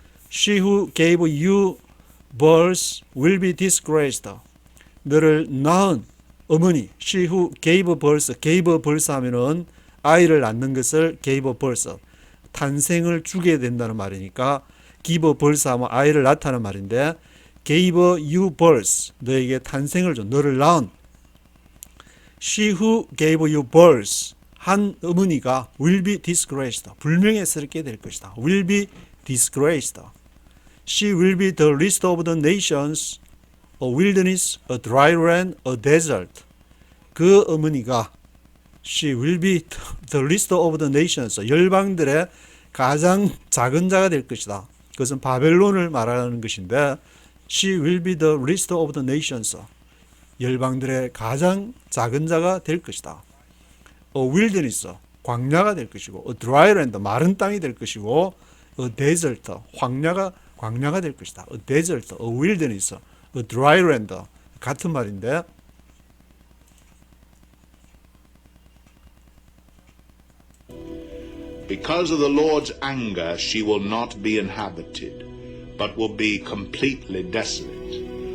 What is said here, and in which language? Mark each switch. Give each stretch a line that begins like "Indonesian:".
English: She who gave you birth will be disgraced.
Korean: 너를 낳은 어머니,
English: she who gave birth
Korean: 하면은 아이를 낳는 것을
English: gave birth,
Korean: 탄생을 주게 된다는 말이니까
English: give birth
Korean: 하면 아이를 낳다는 말인데
English: gave you birth,
Korean: 너에게 탄생을 줘, 너를 낳은.
English: She who gave you birth,
Korean: 한 어머니가
English: will be disgraced,
Korean: 불명예스럽게 될 것이다.
English: will be disgraced. She will be the least of the nations, a wilderness, a dry land, a desert.
Korean: 그 어머니가
English: She will be the least of the nations.
Korean: 열방들의 가장 작은 자가 될 것이다. 그것은 바벨론을 말하는 것인데
English: She will be the least of the nations.
Korean: 열방들의 가장 작은 자가 될 것이다.
English: A wilderness,
Korean: 광야가 될 것이고
English: A dry land,
Korean: 마른 땅이 될 것이고
English: A desert,
Korean: 광야가 될 것이다.
English: A desert, A wilderness, A dry land
Korean: 같은 말인데
English: Because of the Lord's anger, she will not be inhabited, but will be completely desolate.